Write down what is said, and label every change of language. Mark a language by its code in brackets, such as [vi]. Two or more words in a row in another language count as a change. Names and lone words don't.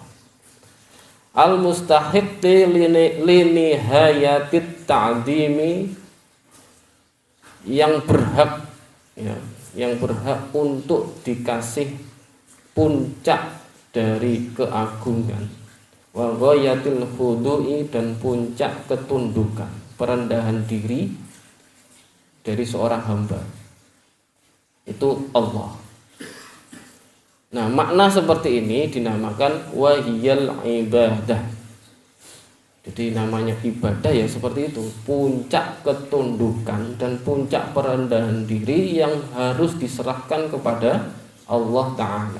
[ar] المستحق لنهاية التعظيم, [id] yang berhak ya, yang berhak untuk dikasih puncak dari keagungan, [ar] وغاية الخضوع, [id] dan puncak ketundukan, perendahan diri dari seorang hamba, itu Allah. Nah, makna seperti ini dinamakan [ar] وهي العبادة. [id] Jadi namanya ibadah ya seperti itu, puncak ketundukan dan puncak perendahan diri yang harus diserahkan kepada Allah Ta'ala.